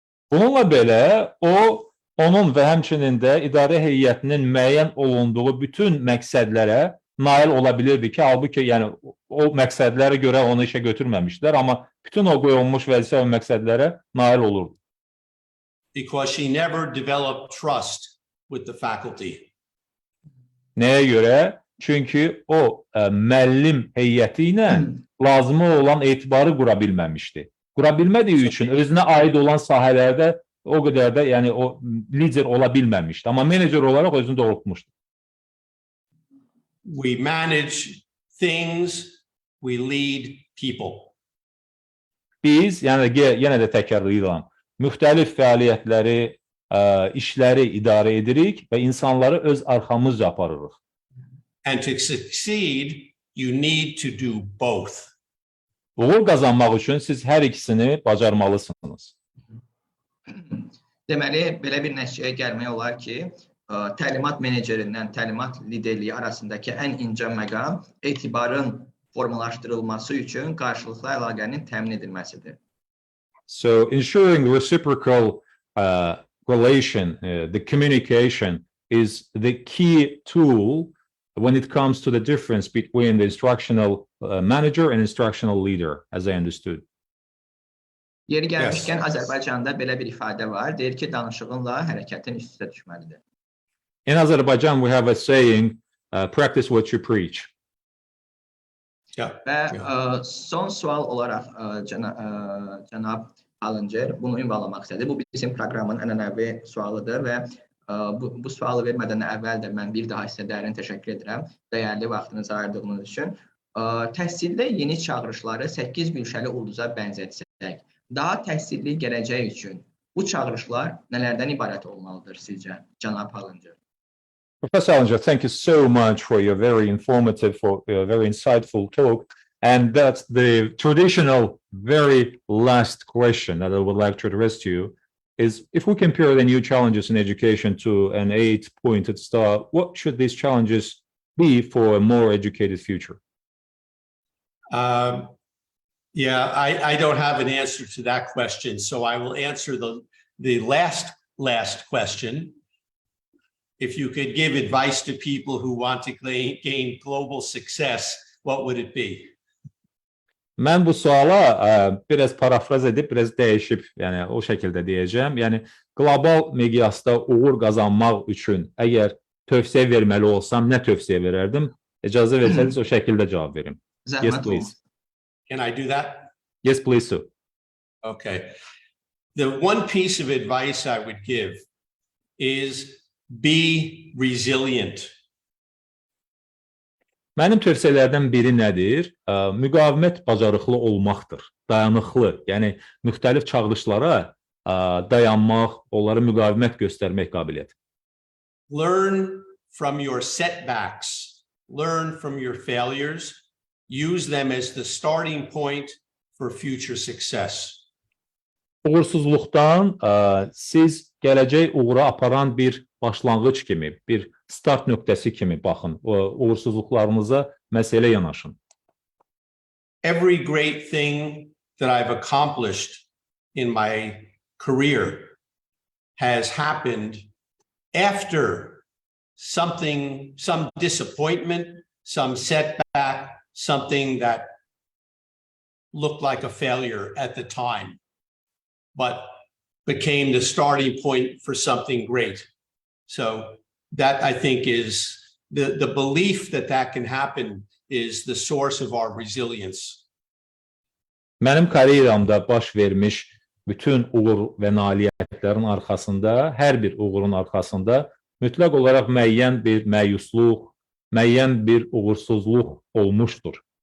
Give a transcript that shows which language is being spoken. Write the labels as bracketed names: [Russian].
[Azerbaijani] Bununla belə, onun və həmçinin də idarə heyətinin müəyyən olunduğu bütün məqsədlərə nail ola bilirdi ki, halbuki yəni o məqsədlərə görə onu işə götürməmişlər, amma bütün o qoyulmuş vəzifə və məqsədlərə nail olurdu. [English] Because she never developed trust with the faculty. [Azerbaijani] Nəyə görə? Çünki o müəllim heyəti ilə lazımı olan etibarı qura bilməmişdi. Qura bilmədiyi üçün özünə aid olan sahələrdə o qədər də yəni o lider ola bilməmişdi. Amma menecer olaraq özünü doğrultmuşdu. [English] We manage things, we lead people. [Azerbaijani] Biz, yəni yenə də təkrarlayıram, müxtəlif fəaliyyətləri, işləri idarə edirik və insanları öz arxamızca aparırıq. [English] And to succeed, you need to do both. [Azerbaijani] Uğur qazanmaq üçün siz hər ikisini bacarmalısınız. Deməli, belə bir nəticəyə gəlmək olar ki, təlimat menecerindən təlimat liderliyi arasındakı ən incə məqam etibarın formalaşdırılması üçün qarşılıqlı əlaqənin təmin edilməsidir. [English] So ensuring reciprocal relation, the communication is the key tool when it comes to the difference between the instructional manager and instructional leader, as I understood. [Azerbaijani] Yeri gəlmişkən Azərbaycanda belə bir ifadə var, deyir ki, danışığınla hərəkətin üst-üstə düşməlidir. [English] In Azerbaijan, we have a saying, practice what you preach. [Azerbaijani] Və son sual olaraq Cənab Hallincer bunu ünvanlamaq istədi. Bu bizim proqramın ənənəvi sualıdır və bu sualı vermədən əvvəl də mən bir daha sizə dərin təşəkkür edirəm dəyərli vaxtınızı ayırdığınız üçün. Təhsildə yeni çağırışları 8 gülşəli ulduza bənzətsək, daha təhsilli gələcək üçün bu çağırışlar nələrdən ibarət olmalıdır sizcə, Cənab Hallincer? [English] Professor Hallincer, thank you so much for your very informative, very insightful talk. And that's the traditional, very last question that I would like to address to you is, if we compare the new challenges in education to an 8-pointed star, what should these challenges be for a more educated future? Yeah, I don't have an answer to that question, so I will answer the last question. If you could give advice to people who want to gain global success, what would it be? [Azerbaijani] Mən bu suala biraz parafraz edib, biraz dəyişib, yəni o şəkildə deyəcəm. Yəni qlobal miqyasda uğur qazanmaq üçün əgər tövsiyə verməli olsam, nə tövsiyə verərdim? İcazə versəniz o şəkildə cavab verim. [English] Yes, please. Can I do that? Yes, please, sir. Okay. The one piece of advice I would give is be resilient. [Azerbaijani] Mənim tövsiyələrdən biri nədir? Müqavimət bacarıqlı olmaqdır, dayanıqlı. Yəni müxtəlif çağırışlara dayanmaq, onlara müqavimət göstərmək qabiliyyəti. [English] Learn from your setbacks, learn from your failures, use them as the starting point for future success. [Azerbaijani] Uğursuzluqdan siz gələcək uğura aparan bir başlanğıc kimi, bir start nöqtəsi kimi baxın. Uğursuzluqlarınıza məsələ yanaşın. [English] Every great thing that I've accomplished in my career has happened after something, some disappointment, some setback, something that looked like a failure at the time, but became the starting point for something great. So that, I think, is the belief that that can happen is the source of our resilience. [Azerbaijani] Mənim karyeramda baş vermiş bütün uğur və nailiyyətlərin arxasında, hər bir uğurun arxasında mütləq olaraq müəyyən bir məyusluq, müəyyən bir uğursuzluq olmuşdur.